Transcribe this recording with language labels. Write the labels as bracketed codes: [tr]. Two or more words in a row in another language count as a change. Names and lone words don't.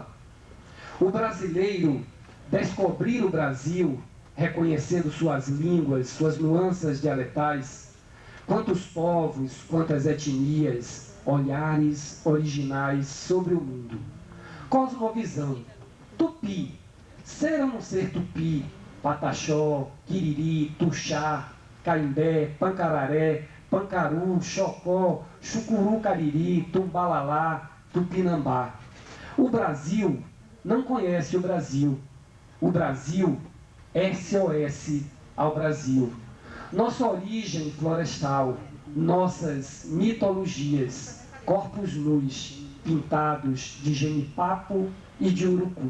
[pt] O brasileiro descobrir o Brasil, reconhecendo suas línguas, suas nuances dialetais? Quantos povos, quantas etnias, olhares originais sobre o mundo? Cosmovisão. Tupi. Ser ou não ser tupi, pataxó, quiriri, tuxá, caimbé, pancararé, pancaru, xocó, chucuru cariri, tumbalalá, tupinambá. O Brasil não conhece o Brasil. O Brasil é SOS ao Brasil. Nossa origem florestal, nossas mitologias, corpos nus, pintados de genipapo e de urucum.